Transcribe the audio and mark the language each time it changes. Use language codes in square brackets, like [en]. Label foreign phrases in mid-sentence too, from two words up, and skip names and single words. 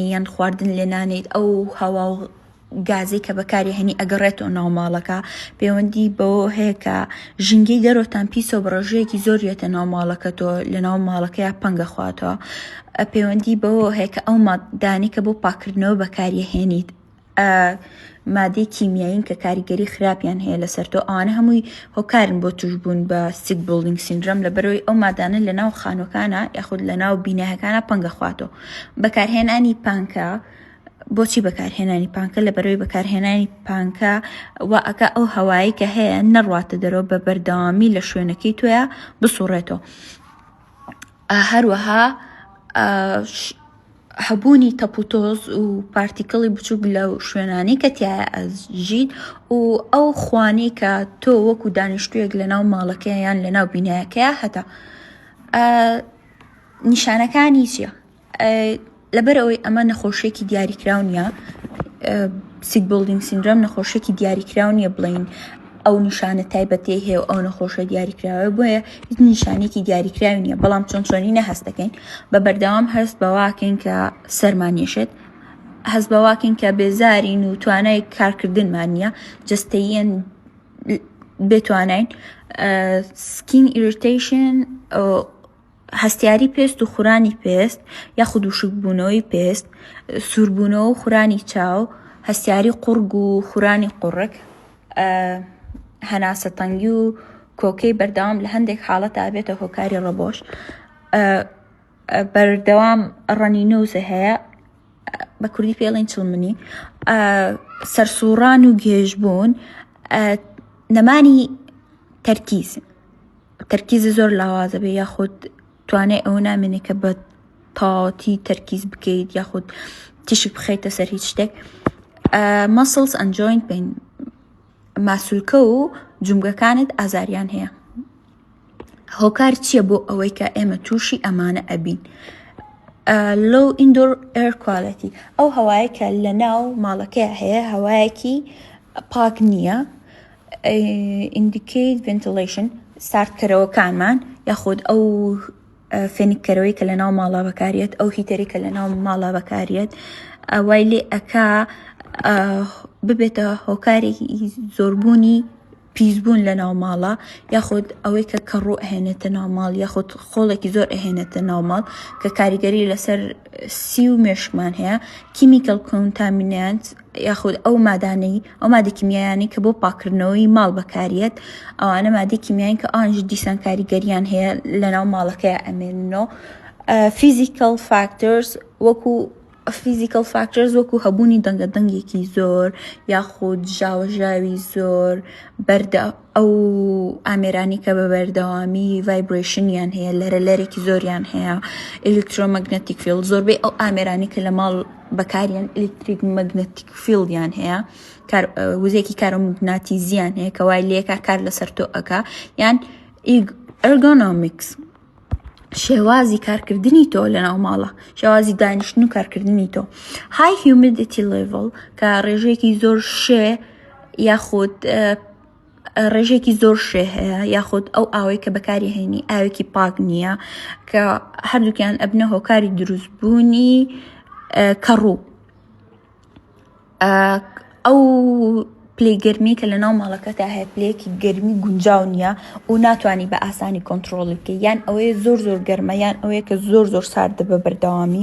[ckb] یان خواردن لێ نانیت، ئەو هەوا و گازی کە بەکاری هەنی ئەگەڕێتەوە ناو ماڵەکە، پەیوەندی بەوە هەیە کە ژینگەی دەرۆتان پیسەوە بە ڕێژەیەکی زۆریەتە ناو ماڵەکە تۆ لە ناو ماڵەکەیە پەنگە خواتەوە، پەیوەندی بەوە هەیە کە ئەو مادانی کە بۆ پاکردنەوە بەکاری هێنیت مادەی کیمیایین کە کاریگەری خراپیان هەیە لەسەر تۆ، ئەوانە هەمووی هۆکارن بۆ توشبوون بە [en] sick building syndrome [ckb] لەبەرەوەی ئەو مادانە لە ناو خانووەکانە یاخود لە ناو بینایەکانە پەنگە خواتەوە. بەکارهێنانی پانکە، بۆچی بەکارهێنانی پانکە؟ لەبەرەوەی بەکارهێنانی پانکە وا ئەکا ئەو هەوایی کە هەیە نەڕواتە دەرەوە بە بەردەوامی لە شوێنەکەی تۆیە بسوڕێتەوە. هەروەها هەبوونی تەپوتۆز و پارتیکڵی بچووک لە شوێنانی کە تایە ئەژیت و ئەو خوانی کە تۆ وەکو دانیشتوویەک لە ناو ماڵەکەیە یان لە ناو بینایەکەیە هەتا. نیشانەکانی چییە؟ لەبەر ئەوەی ئەمە نەخۆشیێکی دیاریکراو نییە، [en] sick building syndrome [ckb] نەخۆشیێکی دیاریکراو نییە بڵین ئەو نیشانە تایبەتی هەیە و ئەو نەخۆشە دیاریکراوە، بۆیە هیچ نیشانێکی دیاریکراوی نییە، بەڵام چۆنچۆنینە هەست دەکەین بە بەردەوام هەست بەواکەین کە سەرمانیێشێت، هەست بەواکەین کە بێزارین و توانای کارکردنمان نییە، جستەییەن بێتوانین، [en] skin irritation، [ckb] هەستیاری پێست و خورانی پێست یاخود وشکبوونەوەی پێست، سووربوونەوە و خورانی چاو، هەستیاری قورگ و خورانی قوڕک، هەناسە تەنگی و کۆکەی بەردەوام لە هەندێک حاڵەتە بێتە هۆکاری ڕەبۆش، بەردەوام ڕەنینۆزە هەیە، بە کوردی پێڵێن چڵمنی، سەرسوڕان و گێژبوون، نەمانی تەرکیز زۆر لاوازە بێ یاخود توانای ئەو نامێنێت کە بە تاواتی تەرکیز بکەیت یاخود تیشک بخەیتە سەر هیچ شتێک، [en] muscles and joint pain، [ckb] ماسوولکە و جومگەکانت ئازاریان هەیە. هۆکار چییە بۆ ئەوەی کە ئێمە تووشی ئەمانە ئەبین؟ [en] low indoor air quality [ckb] ئەو هەوایە کە لە ناو ماڵەکەی هەیە هەوایەکی پاک نییە. [en] indicate ventilation [ckb] ساردکەرەوەکانمان یاخود ئەو فێنکەرەوەی کە لە ناو ماڵا بەکارێت، ئەو هیتەری کە لە ناو ماڵا بەکارێت وای لێ ئەکا ببێتە هۆکارێکی زۆربوونی پیسبوون لە ناو ماڵە، یاخود ئەوەی کە کەڕوو ئەهێنێتە ناو ماڵ، یاخود خۆڵێکی زۆر ئەهێنێتە ناو ماڵ کە کاریگەری لەسەر سی و مێشکمان هەیە. [en] chemical contaminant [ckb] یاخود ئەو مادانەی ئەو مادە کیمیایانی کە بۆ پاکردنەوەی ماڵ بەکارێت، ئەوانە مادەی کیمیایی کە ئانژ دیسان کاریگەریان هەیە لە ناو ماڵەکەی ئەمێننەوە. [en] physical factors [ckb] وەکو هەبوونی دەنگەدەنگێکی زۆر یاخود ژاوەژاوی زۆر، ئەو ئامێرانی کە بە بەردەوامی ڤایبرێشنیان هەیە، لەرەلەرێکی زۆریان هەیە، [en] electromagnetic field, [ckb] زۆربەی ئەو ئامێرانی کە لە ماڵ بەکاریان [en] electric magnetic [ckb] فیلدیان هەیە، وزەیەکی کارۆمەگناتیزیان هەیە کە وای لێکە کار لەسەر تۆ ئەکا، یان ئەرگۆنۆمیکس شێوازی کارکردنی تۆ لە ناو ماڵە، شێوازی دانیشتن و کارکردنی تۆ. [en] high humidity level [ckb] کە ڕێژەیەکی زۆر شێ یاخود ڕێژێکی زۆر شێ هەیە، یاخود ئەو ئاوەی کە بەکاری هێنی ئاوێکی پاک نییە کە هەردووکیان ئەبنە هۆکاری دروستبوونی کەڕوو. ئەو پلەی گەرمی کە لە ناو ماڵەکەتا هەیە پلەیەکی گەرمی گونجاو نییە و ناتوانانی بە ئاسانی کۆنتترۆڵ بکەی، یان ئەوەیە زۆر زۆر گەرمە، یان ئەوەیە کە زۆر زۆر ساردە بە بەردەوامی.